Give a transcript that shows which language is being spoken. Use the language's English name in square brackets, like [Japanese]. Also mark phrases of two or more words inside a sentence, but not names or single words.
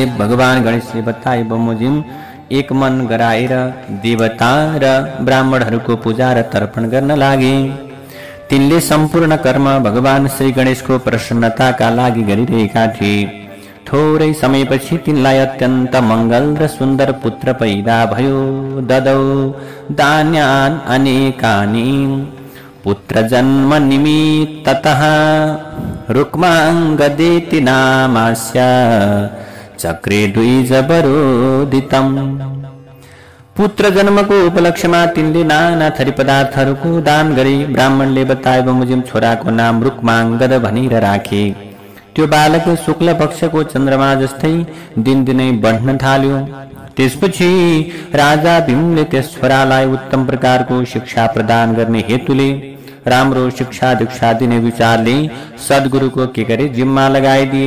[Nepali] भगवान गणेशले बताए बमोजिम एक मन गराएर देवता र ब्राह्मणहरूको पूजा र तर्पण गर्न लागे। तिनले सम्पूर्ण कर्म भगवान श्री गणेशको प्रसन्नताका लागि गरिरहेका थिए। थोरै समयपछि तिनलाई अत्यन्त मंगल र सुन्दर पुत्र पैदा भयो। [Sanskrit] ददौ दान्यान् अनेकानि पुत्र जन्म निमित्ततः रुक्माङ्गदेति नामास्य चक्रे द्विजवरोदितम्। [Nepali] पुत्र जन्मको उपलक्ष्यमा तिनले नाना थरी पदार्थहरूको दान गरे। ब्राह्मणले बताए बमोजिम छोराको नाम रुक्माङ्गद भनेर राखे। त्यो बालक शुक्ल पक्षको चन्द्रमा जस्तै दिनदिनै बढ्न थाल्यो। त्यसपछि राजा भीमले त्यस छोरालाई उत्तम प्रकारको शिक्षा प्रदान गर्ने हेतुले राम्रो शिक्षा दीक्षा दिने विचारले सद्गुरुको के गरे जिम्मा लगाइदिए।